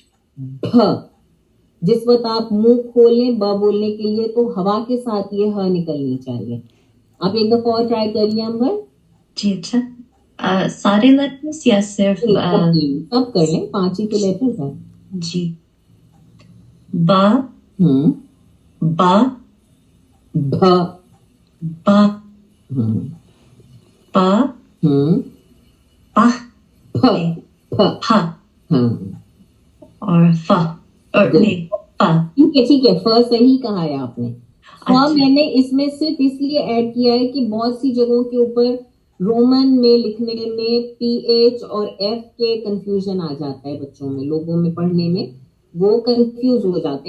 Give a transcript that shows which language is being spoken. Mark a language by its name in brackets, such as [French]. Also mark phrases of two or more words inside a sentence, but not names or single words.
[Urdu] بھ, جس وقت آپ منہ کھولیں ب بولنے کے لیے تو ہوا کے ساتھ یہ ہ نکلنی چاہیے. آپ ایک دفعہ اور ٹرائی کریے امبر. جی اچھا, سارے لیٹرز یا صرف سب کر لیں, 5 ہی تو لیٹرز ہیں. جی, ب, ب, بھ, ب, پ, پہ, پھ اور ف. ٹھیک ہے, ف صحیح کہا ہے آپ نے. میں نے اس میں صرف اس لیے ایڈ کیا ہے کہ بہت سی جگہوں کے اوپر رومن میں لکھنے میں پی ایچ اور ایف کے کنفیوژن آ جاتا ہے بچوں میں, لوگوں میں پڑھنے میں وہ کنفیوز ہو جاتے ہیں.